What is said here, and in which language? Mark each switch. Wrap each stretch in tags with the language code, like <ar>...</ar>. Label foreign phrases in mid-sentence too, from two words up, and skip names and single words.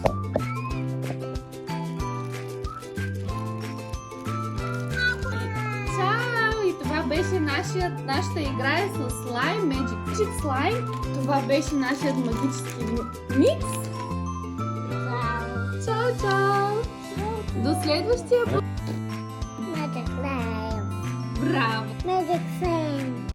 <bg>Чао! И това беше нашата игра е с Slime Magic Slime. Това беше нашият магически микс. Чао, чао! До следващия път!</bg> <en>Magic Slime.</en> <bg>Браво!</bg> <en>Magic Slime.</en>